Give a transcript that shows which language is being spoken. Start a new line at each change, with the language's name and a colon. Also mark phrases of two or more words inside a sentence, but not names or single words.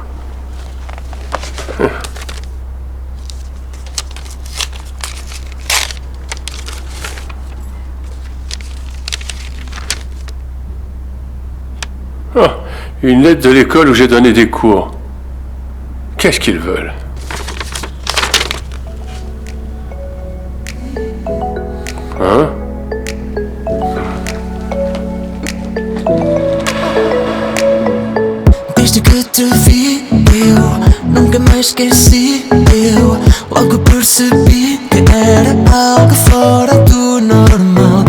French: Ah, une lettre de l'école où j'ai donné des cours. Qu'est-ce qu'ils veulent? Hein?
Portuguese: Desde que te vi, eu nunca mais esqueci. Eu logo percebi que era algo fora do normal.